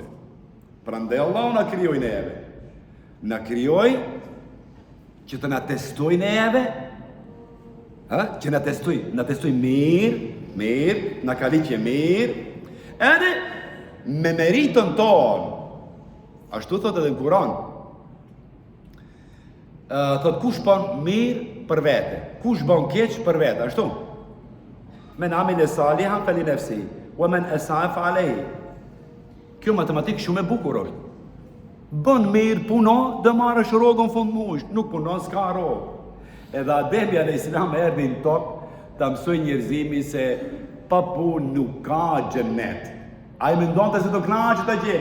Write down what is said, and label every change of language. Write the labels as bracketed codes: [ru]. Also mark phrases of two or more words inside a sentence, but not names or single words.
[sq] Prandaj Allahu na krijoi neve. Na krijoi që të na testoj neve, që na testoj mirë, na ka liqe mirë, edhe me meritën tonë. Ashtu thot edhe në Kur'an. Thot kush bën mirë për vete, kush bën keq për vete, ashtu. [ar] من عمل صالحا فلنفسه ومن أساء فعليه. [sq] Kjo matematikë shumë e bukur është. Bën mirë, puno, dhe marrësh rrogën fund muajit, nuk punon s'ka rrogë. Edhe Ademi [ar] عليه السلام [sq] erdhi në tokë ta mësoj njerëzimin se pa punë nuk ka xhenet. Ai mendonte se do kënaqet ta gjë.